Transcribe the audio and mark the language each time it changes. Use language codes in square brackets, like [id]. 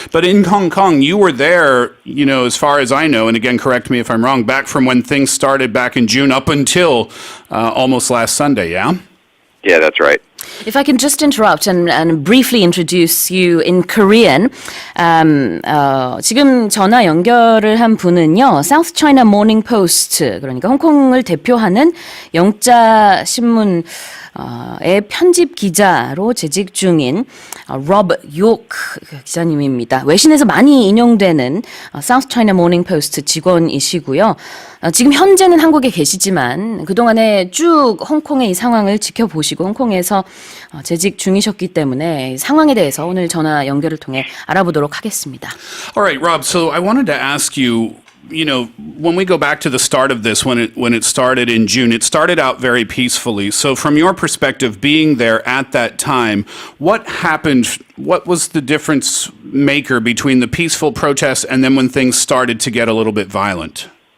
[en] But in Hong Kong, you were there, you know, as far as I know, and again, correct me if I'm wrong, back from when things started back in June up until almost last Sunday, yeah? Yeah, that's right. If I can just interrupt and briefly introduce you in Korean. [ko] 지금 전화 연결을 한 분은요. South China Morning Post, 그러니까 홍콩을 대표하는 영자 신문의 편집 기자로 재직 중인 로브 욕 기자님입니다. 외신에서 많이 인용되는 South China Morning Post 직원이시고요. 지금 현재는 한국에 계시지만 그동안에 쭉 홍콩의 이 상황을 지켜보시고 홍콩에서 재직 중이셨기 때문에 상황에 대해서 오늘 전화 연결을 통해 알아보도록 하겠습니다. [en] All right, Rob, so I wanted to ask you, you know, when we go back to the start of this, when it started in June, it started out very peacefully. So from your perspective, being there at that time, what happened? What was the difference maker between the peaceful protests and then when things started to get a little bit violent?